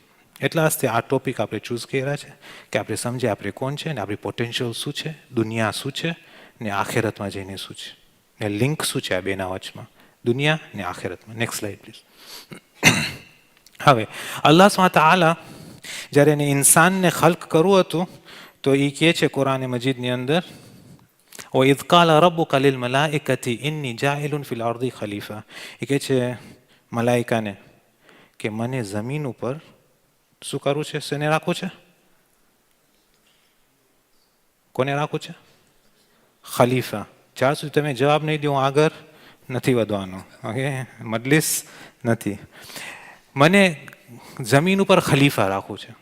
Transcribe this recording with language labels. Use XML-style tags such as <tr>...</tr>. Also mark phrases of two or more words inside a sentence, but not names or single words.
<gu>એટલા હસ્તે આ ટોપિક આપણે ચૂઝ કર્યા છે કે આપણે સમજીએ આપણે કોણ છે ને આપણી પોટેન્શિયલ શું છે, દુનિયા શું છે ને આખેરતમાં જઈને શું છે, ને લિંક શું છે આ બેના વચમાં, દુનિયા ને આખેરતમાં.</gu> <en>next slide please.</en> <gu>હવે</gu> <ar>الله سبحانه وتعالى</ar> <gu>જ્યારે એને ઇન્સાનને ખલ્ક કરવું હતું તો એ કહે છે કુરાન મજીદની અંદર,</gu> <ar>وَإِذْ قَالَ رَبُّكَ لِلْمَلَائِكَةِ إِنِّي جَاعِلٌ فِي الْأَرْضِ خَلِيفَةً.</ar> <gu>એ કહે છે મલાઈકાને કે મને જમીન ઉપર શું કરવું છે, શેને રાખવું છે, કોને રાખવું છે? ખલીફા. જ્યાં સુધી તમે જવાબ નહીં દો આગળ નથી વધવાનું. ઓકે, મજલિસ નથી. મને જમીન ઉપર ખલીફા રાખવું છે.</gu>